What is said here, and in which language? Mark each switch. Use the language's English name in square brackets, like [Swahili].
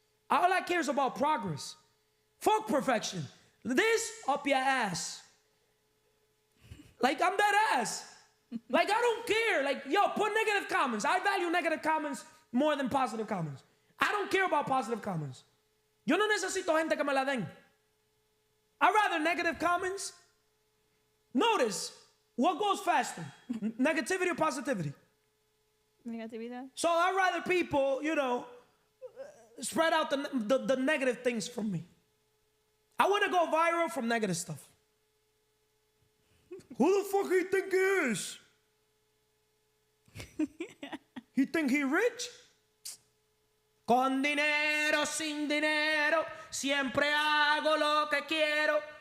[English] All I care is about progress. Fuck perfection. This up your ass. Like, I'm that ass. Like, I don't care. Like, yo, put negative comments. I value negative comments more than positive comments. I don't care about positive comments. [Spanish] Yo no necesito gente que me la den. [English] I'd rather negative comments. Notice, what goes faster? Negativity or positivity? [Spanish] Negatividad. [English] So I'd rather people, spread out the negative things from me. I want to go viral from negative stuff. Who the fuck he think he is? He think he rich? [Spanish] Con dinero, sin dinero, siempre hago lo que quiero.